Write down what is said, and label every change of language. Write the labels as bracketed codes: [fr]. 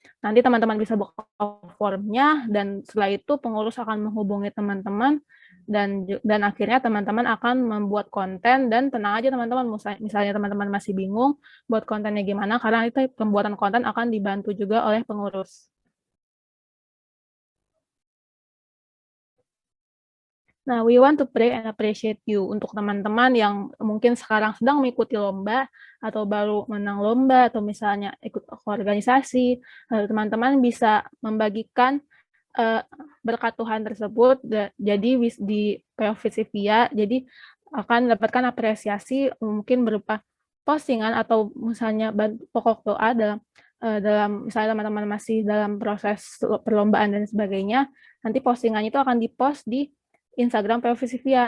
[id] Nanti teman-teman bisa buka formnya, dan setelah itu pengurus akan menghubungi teman-teman, dan akhirnya teman-teman akan membuat konten. Dan tenang aja teman-teman, misalnya teman-teman masih bingung buat kontennya gimana, karena itu pembuatan konten akan dibantu juga oleh pengurus. [en] Nah, we want to pray and appreciate you. [id] Untuk teman-teman yang mungkin sekarang sedang mengikuti lomba, atau baru menang lomba, atau misalnya ikut organisasi, teman-teman bisa membagikan berkat Tuhan tersebut. Jadi di PO Visipia, jadi akan mendapatkan apresiasi mungkin berupa postingan, atau misalnya pokok doa dalam misalnya teman-teman masih dalam proses perlombaan dan sebagainya, nanti postingannya itu akan dipost di Instagram PO Visipia.